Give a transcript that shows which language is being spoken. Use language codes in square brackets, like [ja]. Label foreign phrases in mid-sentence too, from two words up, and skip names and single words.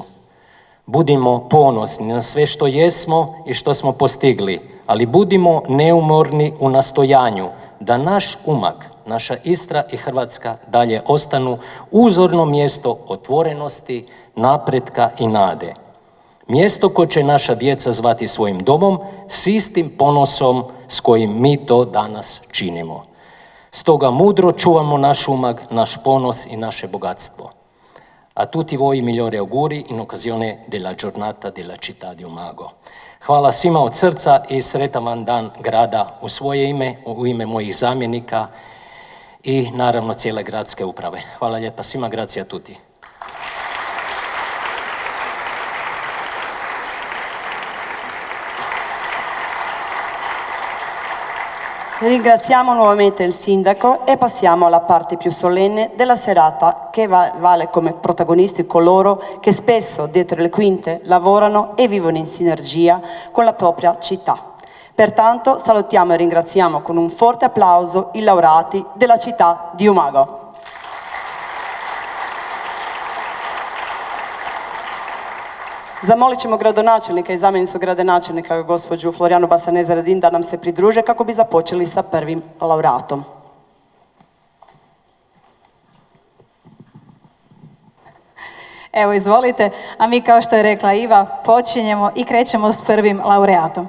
[hr] Budimo ponosni na sve što jesmo i što smo postigli, ali budimo neumorni u nastojanju da naš Umag, naša Istra i Hrvatska dalje ostanu uzorno mjesto otvorenosti, napretka i nade. Mjesto koje će naša djeca zvati svojim domom s istim ponosom s kojim mi to danas činimo. Stoga mudro čuvamo naš Umag, naš ponos i naše bogatstvo. [it] A tutti voi migliori auguri in occasione della giornata della città di Umago. [hr] Hvala svima od srca i sretan vam dan grada u svoje ime, u ime mojih zamjenika i naravno cijele gradske uprave. Hvala lijepa svima, [it] grazie a tutti. Ringraziamo nuovamente il sindaco e passiamo alla parte più solenne della serata che vale come protagonisti coloro che spesso dietro le quinte lavorano e vivono in sinergia con la propria città. Pertanto salutiamo e ringraziamo con un forte applauso i laureati della città di Umago. [hr] Zamolit ćemo gradonačelnika i zamjenicu gradonačelnika gospođu Florijanu Basaneza Radin da nam se pridruže kako bi započeli sa prvim laureatom. Evo, izvolite, a mi kao što je rekla Iva, počinjemo i krećemo s prvim laureatom.